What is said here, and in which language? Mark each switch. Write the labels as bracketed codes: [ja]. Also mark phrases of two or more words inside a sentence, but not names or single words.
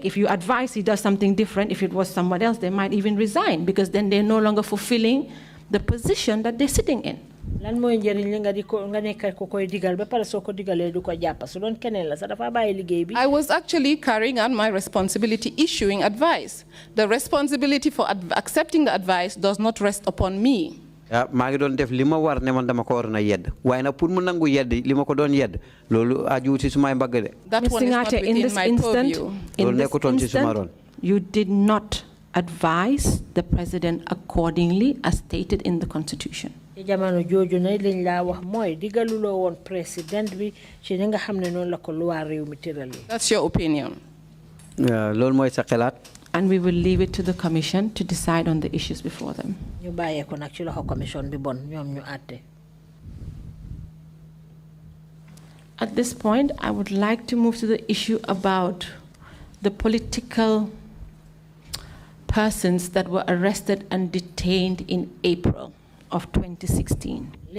[en] If you advise he does something different, if it was someone else, they might even resign because then they're no longer fulfilling the position that they're sitting in. I was actually carrying on my responsibility issuing advice. The responsibility for accepting the advice does not rest upon me. [wo] maa ngi doon def li ma war ne man dama ko waroon a yedd waaye nag pour mu nangu yedd li ma ko doon yedd loolu aju ci sumay mbagg de. [en] That one is not within my purview. [wo] loolu nekkutoon ci suma ron. [en] You did not advise the president accordingly as stated in the constitution. That's your opinion. [wo] loolu mooy sa xalaat. [en] And we will leave it to the commission to decide on the issues before them. At this point, I would like to move to the issue about the political persons that were arrested and detained in April of 2016.